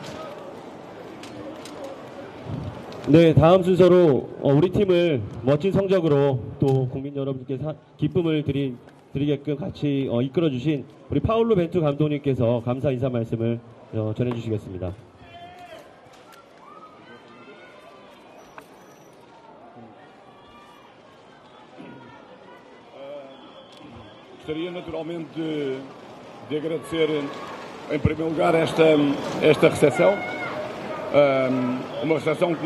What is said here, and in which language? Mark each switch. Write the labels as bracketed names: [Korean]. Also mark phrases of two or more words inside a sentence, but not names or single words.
[Korean] 네, 다음 순서로 우리 팀을 멋진 성적으로 또 국민 여러분께 기쁨을 드리게끔 같이 이끌어주신 우리 파울로 벤투 감독님께서 감사 인사 말씀을 전해주시겠습니다. [Portuguese] Gostaria naturalmente de agradecer em primeiro lugar esta recepção, uma recepção que